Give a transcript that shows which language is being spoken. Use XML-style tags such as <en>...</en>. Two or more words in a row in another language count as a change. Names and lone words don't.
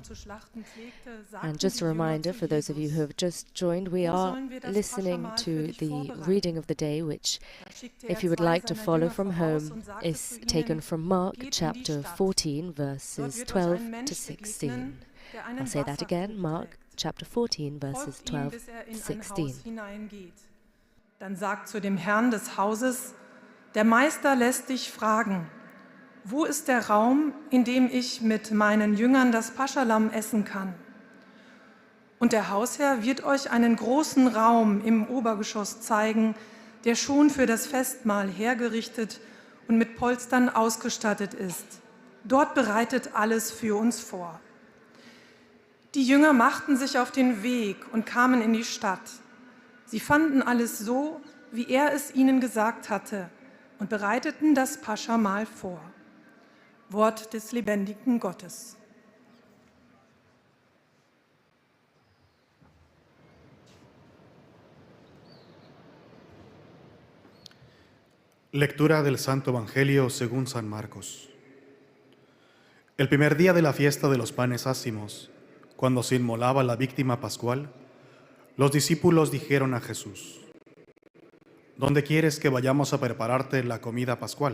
<en>And just a reminder for those of you who have just joined, we are listening to the reading of the day, which, if you would like to follow from home, is taken from Mark chapter 14, verses 12 to 16. I'll say that again, Mark chapter 14, verses 12 to 16.</en> <de>Dann sagt zu dem Herrn des Hauses: Der Meister lässt dich fragen, wo ist der Raum, in dem ich mit meinen Jüngern das Paschalamm essen kann? Und der Hausherr wird euch einen großen Raum im Obergeschoss zeigen, der schon für das Festmahl hergerichtet und mit Polstern ausgestattet ist. Dort bereitet alles für uns vor. Die Jünger machten sich auf den Weg und kamen in die Stadt. Sie fanden alles so, wie er es ihnen gesagt hatte, und bereiteten das Paschamahl vor. Wort des lebendigen Gottes.</de> <es>Lectura del Santo Evangelio según San Marcos. El primer día de la fiesta de los panes ácimos, cuando se inmolaba la víctima pascual, los discípulos dijeron a Jesús: ¿Dónde quieres que vayamos a prepararte la comida pascual?</es>